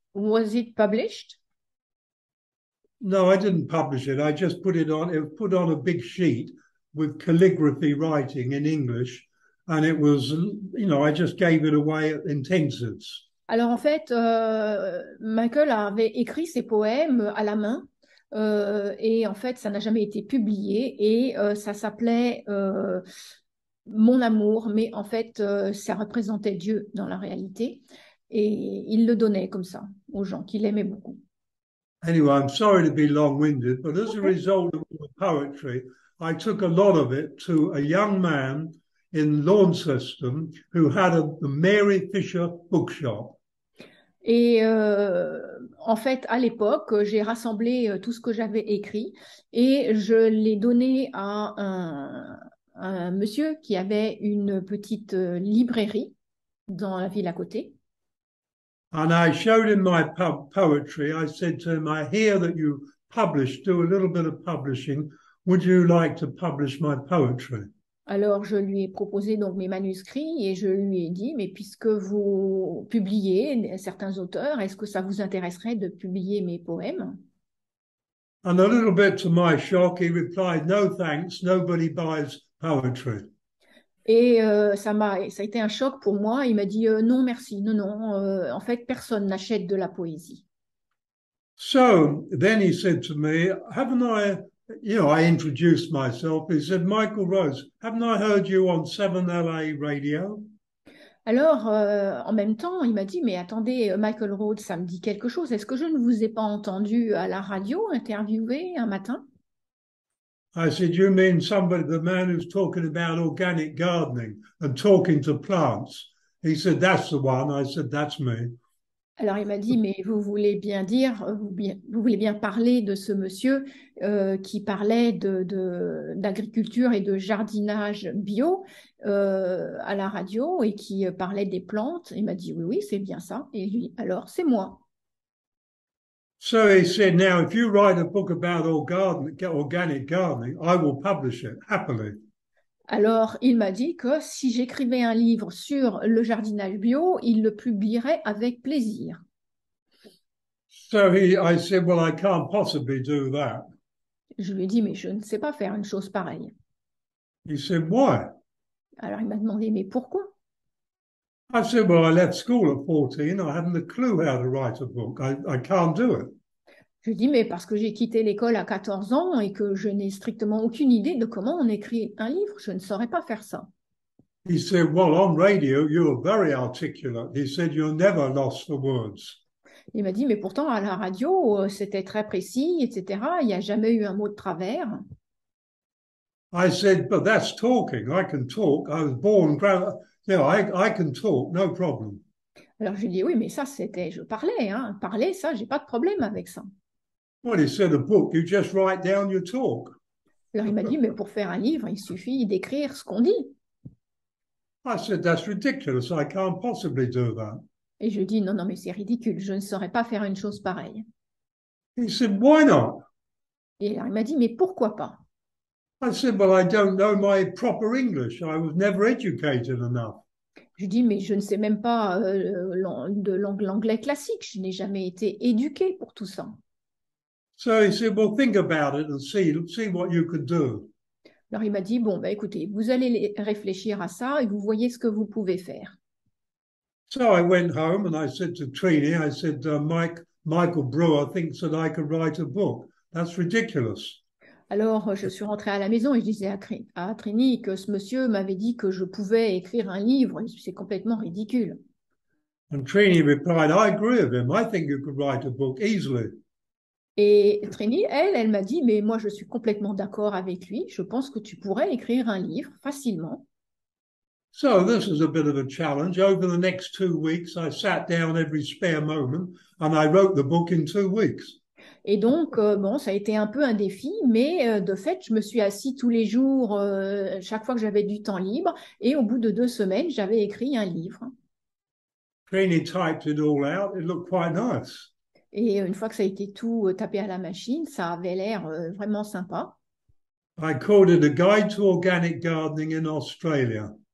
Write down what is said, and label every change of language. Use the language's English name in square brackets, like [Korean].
[English] Was it published? No, I didn't publish it. I just put it was put on a big sheet with calligraphy writing in English, and it was, I just gave it away at intensives. [French] Alors en fait, Michael avait écrit ses poèmes à la main et en fait, ça n'a jamais été publié et ça s'appelait Mon amour, mais en fait, ça représentait Dieu dans la réalité et il le donnait comme ça aux gens qu'il aimait beaucoup. [English] Anyway, I'm sorry to be long-winded, but as a result of all the poetry, I took a lot of it to a young man in Launceston who had a Mary Fisher bookshop. [French] Et en fait, à l'époque, j'ai rassemblé tout ce que j'avais écrit et je l'ai donné à un monsieur qui avait une petite librairie dans la ville à côté. [English] And I showed him my poetry. I said to him, I hear that you do a little bit of publishing. Would you like to publish my poetry? [French] Alors, je lui ai proposé donc mes manuscrits et je lui ai dit, mais puisque vous publiez certains auteurs, est-ce que ça vous intéresserait de publier mes poèmes? [English] And a little bit to my shock, he replied, no thanks, nobody buys poetry. [French] Et ça a été un choc pour moi. Il m'a dit non, merci, non, non. En fait, personne n'achète de la poésie. [English] So then he said to me, I introduced myself. He said, Michael Rose, haven't I heard you on 7LA radio? [French] Alors, en même temps, il m'a dit, mais attendez, Michael Rhodes, ça me dit quelque chose. Est-ce que je ne vous ai pas entendu à la radio interviewer un matin? [English] I said, you mean the man who's talking about organic gardening and talking to plants? He said, that's the one. I said, that's me. [French] Alors, il m'a dit, mais vous voulez bien dire, vous voulez bien parler de ce monsieur qui parlait d'agriculture et de jardinage bio à la radio et qui parlait des plantes. Il m'a dit, oui, oui, c'est bien ça. Et lui, alors, c'est moi. [English] So he said, now, if you write a book about organic gardening, I will publish it happily. [French] Alors, il m'a dit que si j'écrivais un livre sur le jardinage bio, il le publierait avec plaisir. [English] So I said, well, I can't possibly do that. [French] Je lui ai dit, mais je ne sais pas faire une chose pareille. [English] He said, why? [French] Alors, il m'a demandé, mais pourquoi? [English] I said, well, I left school at 14. I haven't a clue how to write a book. I can't do it. [French] Je lui ai dit, mais parce que j'ai quitté l'école à 14 ans et que je n'ai strictement aucune idée de comment on écrit un livre, je ne saurais pas faire ça. [English] He said, well, on radio, you're very articulate. He said, you're never lost for words. [French] Il m'a dit, mais pourtant, à la radio, c'était très précis, etc. Il n'y a jamais eu un mot de travers. [English] I said, but that's talking. I can talk. I was born, I can talk, no problem. [French] Alors, je lui ai dit, oui, mais ça, je parlais, hein. Parler, ça, j'ai pas de problème avec ça. [English] Well, he said, a book, you just write down your talk. [French] Alors, il m'a dit, mais pour faire un livre, il suffit d'écrire ce qu'on dit. [English] I said, that's ridiculous. I can't possibly do that. [French] Et je dis, non, non, mais c'est ridicule, je ne saurais pas faire une chose pareille. [English] He said, why not? [French] Et alors, il m'a dit, mais pourquoi pas? [English] I said, well, I don't know my proper English. I was never educated enough. [French] Je dis, mais je ne sais même pas de l'anglais classique, je n'ai jamais été éduquée pour tout ça. [English] So he said, well, think about it and see what you could do. [French] Alors, il m'a dit, bon, bah, écoutez, vous allez réfléchir à ça et vous voyez ce que vous pouvez faire. [English] So I went home and I said to Trini, I said, Michael Brewer thinks that I could write a book. That's ridiculous. [French] Alors, je suis rentrée à la maison et je disais à Trini que ce monsieur m'avait dit que je pouvais écrire un livre. C'est complètement ridicule. [English] And Trini replied, I agree with him. I think you could write a book easily. [French] Et Trini, elle m'a dit, mais moi, je suis complètement d'accord avec lui. Je pense que tu pourrais écrire un livre facilement. [English] So this was a bit of a challenge. Over the next 2 weeks, I sat down every spare moment and I wrote the book in 2 weeks. [French] Et donc, bon, ça a été un peu un défi, mais de fait, je me suis assise tous les jours, chaque fois que j'avais du temps libre, et au bout de 2 semaines, j'avais écrit un livre. [English] Trini typed it all out. It looked quite nice. [French] Et une fois que ça a été tout tapé à la machine, ça avait l'air vraiment sympa. [English] I called it A Guide to Organic Gardening in Australia.